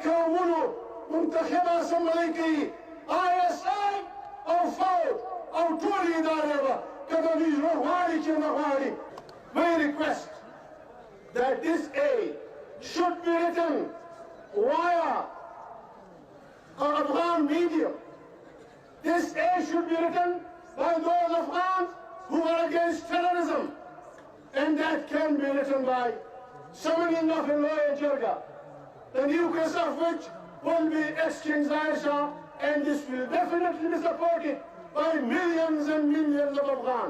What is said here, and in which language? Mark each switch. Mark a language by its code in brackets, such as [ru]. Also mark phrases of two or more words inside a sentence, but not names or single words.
[ps] قومونو منتخبه اسمبلی کوي ISI او فوج او ټولې ادارې به که د دوی زړه غواړي چې نه غواړي. [en] We request that this aid should be written via an Afghan medium. This aid should be written by those Afghans who are against terrorism, and that can be written by summoning of a lawyer Jirga, the nucleus of which will be ex-King Zahir Shah, and this will definitely be supported by millions and millions of Afghans.